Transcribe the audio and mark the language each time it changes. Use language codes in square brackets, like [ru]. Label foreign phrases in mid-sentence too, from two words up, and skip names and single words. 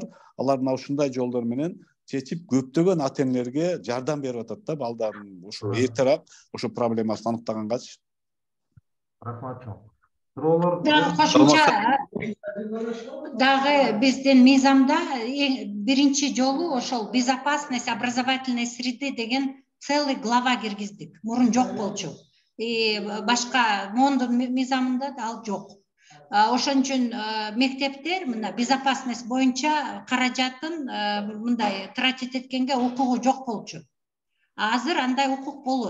[ky] Алар мына ушундай жолдор менен чечип, көптөгөн ата энелерге жардам берип атат да, балдардын ошо эртерээк ошо проблемасын аныктагангачы. Рахмат чоң. Дагы кошумча дагы биздин мыйзамда биринчи жолу ошол [ru] безопасность образовательной среды [ky] деген [ru] целый глава [ky] киргиздик. Мурун жок болчу. Башка мондун мыйзамында да ал жок. Ошон үчүн мектептер мына безопасность боюнча каражатын мындай тратить эткенге укугу жок болчу. Азыр андай укук болот.